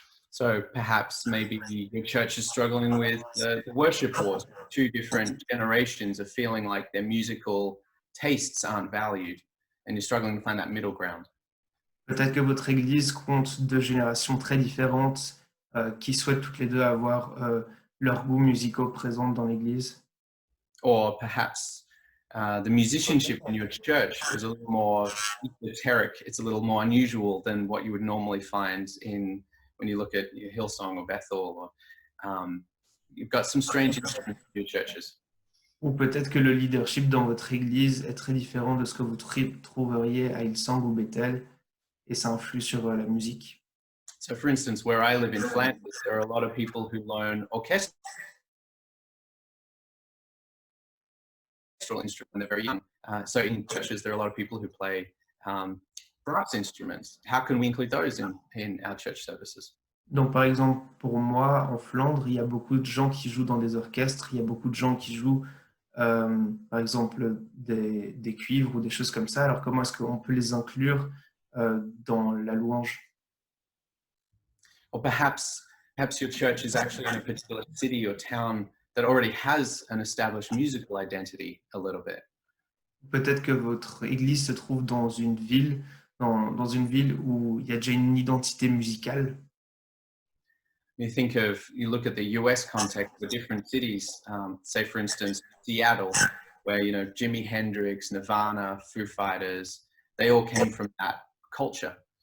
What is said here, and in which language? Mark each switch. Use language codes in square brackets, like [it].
[en] So perhaps maybe your church is struggling with the worship wars. Two different generations of feeling like their musical tastes aren't valued, and you're struggling to find that middle ground. [fr] Peut-être que votre église compte deux générations très différentes qui souhaitent toutes les deux avoir leurs goûts musicaux présents dans l'église. [en] Or perhaps the musicianship in your church is a little more esoteric. It's a little more unusual than what you would normally find when you look at Hillsong or Bethel. Or you've got some strange instruments in your churches. [fr] Ou peut-être que le leadership dans votre église est très différent de ce que vous trouveriez à Hillsong ou Bethel, et ça influe sur la musique. [en] So, for instance, where I live in Flanders, there are a lot of people who learn orchestral instruments when they're very young. So, in churches, there are a lot of people who play brass instruments. How can we include those in our church services? [fr] Donc, par exemple, pour moi, en Flandre, il y a beaucoup de gens qui jouent dans des orchestres, il y a beaucoup de gens qui jouent, par exemple, des cuivres ou des choses comme ça. Alors, comment est-ce qu'on peut les inclure dans la louange? [en] Or perhaps your church is actually in a particular city or town that already has an established musical identity a little bit. [fr] Peut-être que votre église se trouve dans une ville, dans une ville où il y a déjà une identité musicale. [en] You look at the US context for different cities, say for instance, Seattle, where, Jimi Hendrix, Nirvana, Foo Fighters, they all came from that culture.